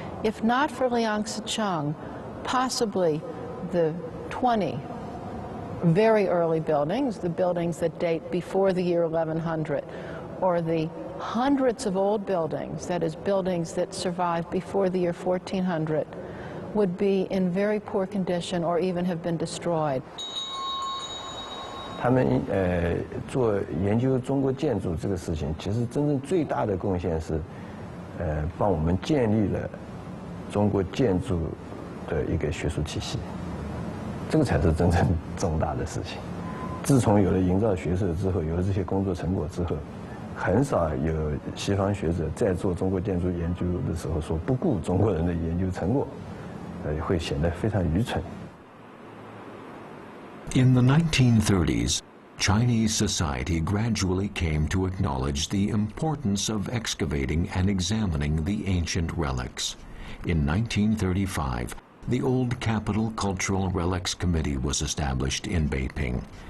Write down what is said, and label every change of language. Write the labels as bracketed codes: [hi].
[en] If not for Liang Sicheng, possibly the 20 very early buildings, the buildings that date before the year 1100, or the hundreds of old buildings, that is, buildings that survived before the year 1400, would be in very poor condition or even have been destroyed. [zh] 他们做研究中国建筑这个事情，其实真正最大的贡献是，帮我们建立了中国建筑的一个学术体系，这个才是真正重大的事情。自从有了营造学社之后，有了这些工作成果之后，很少有西方学者在做中国建筑研究的时候说不顾中国人的研究成果，会显得非常愚蠢。 [en] In the 1930s, Chinese society gradually came to acknowledge the importance of excavating and examining the ancient relics. In 1935, the Old Capital Cultural Relics Committee was established in Beiping.